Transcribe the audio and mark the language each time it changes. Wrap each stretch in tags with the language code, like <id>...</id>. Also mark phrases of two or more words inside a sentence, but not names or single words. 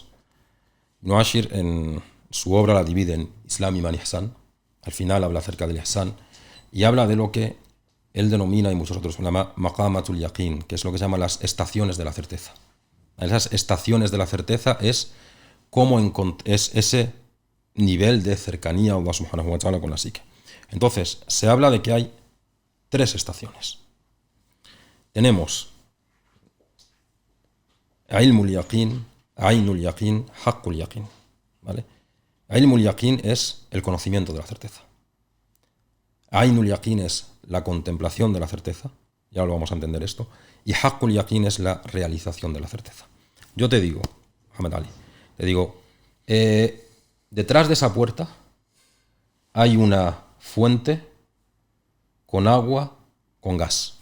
<es>Ibn Ashir en su obra la divide en Islam y Man Ihsan. Al final habla acerca del Ihsan y habla de lo que él denomina, y muchos otros llama</es> <ar>مقامات اليقين,</ar> <es>que es lo que se llama las estaciones de la certeza. Esas estaciones de la certeza es cómo es ese nivel de cercanía a Allah</es> <ar>سبحانه وتعالى</ar> <es>con la psique. Entonces, se habla de que hay 3 estaciones. Tenemos</es> <ar>علم اليقين, عين اليقين, حق اليقين.</ar> <es>¿Vale?</es> <ar>علم اليقين</ar> <es>es el conocimiento de la certeza.</es> <ar>عين اليقين</ar> <es>es la contemplación de la certeza. Ya lo vamos a entender esto. Y</es> <ar>حق اليقين</ar> <es>es la realización de la certeza. Yo te digo, Muhammad Ali, te digo, detrás de esa puerta hay una fuente con agua, con gas.</es>